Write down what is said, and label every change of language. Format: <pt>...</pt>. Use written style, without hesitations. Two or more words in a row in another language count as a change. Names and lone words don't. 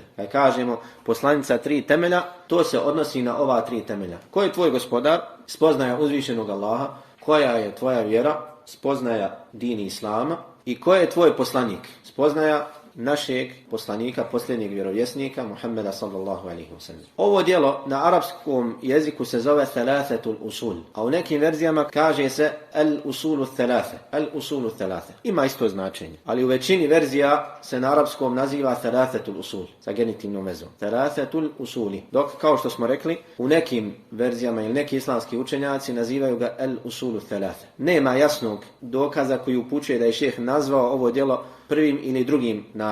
<bs>Kad kažemo poslanica 3 temelja, to se odnosi na ova 3 temelja. Ko je tvoj gospodar? Spoznaja uzvišenog Allaha. Koja je tvoja vjera? Spoznaja dini Islama. I ko je tvoj poslanik? Spoznaja našeg poslanika, posljednjeg vjerovjesnika, Muhammeda</bs> <ar>صلى الله عليه وسلم.</ar> <bs>Ovo djelo na arapskom jeziku se zove</bs> <ar>ثلاثة الأصول,</ar> <bs>a u nekim verzijama kaže se</bs> <ar>الأصول الثلاثة. الأصول الثلاثة.</ar> <bs>Ima isto značenje, ali u većini verzija se na arapskom naziva</bs> <ar>ثلاثة الأصول,</ar> <bs>sa genitivnom vezom.</bs> <ar>ثلاثة الأصول.</ar> <bs>Dok, kao što smo rekli, u nekim verzijama ili neki islamski učenjaci nazivaju ga</bs> <ar>الأصول الثلاثة.</ar> <bs>Nema jasnog dokaza koji upućuje da je šejh nazvao ovo djelo prvim ili drugim nazivom.</bs>